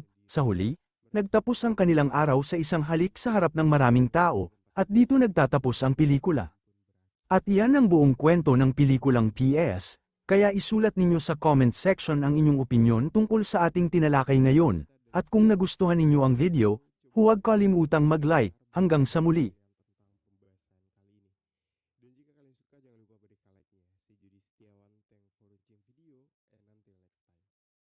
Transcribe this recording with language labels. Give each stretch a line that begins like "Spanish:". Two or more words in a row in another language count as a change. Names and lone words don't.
Filipino: Sa huli, nagtapos ang kanilang araw sa isang halik sa harap ng maraming tao, at dito nagtatapos ang pelikula. At iyan ang buong kwento ng pelikulang PS. Kaya isulat ninyo sa comment section ang inyong opinyon tungkol sa ating tinalakay ngayon. At kung nagustuhan ninyo ang video, huwag kalimutang mag-like. Hanggang sa muli.
Indonesian: Dan jika kalian suka jangan lupa berikan like-nya. Saya Judi Setiawan,
English: thank for watching video and until next time.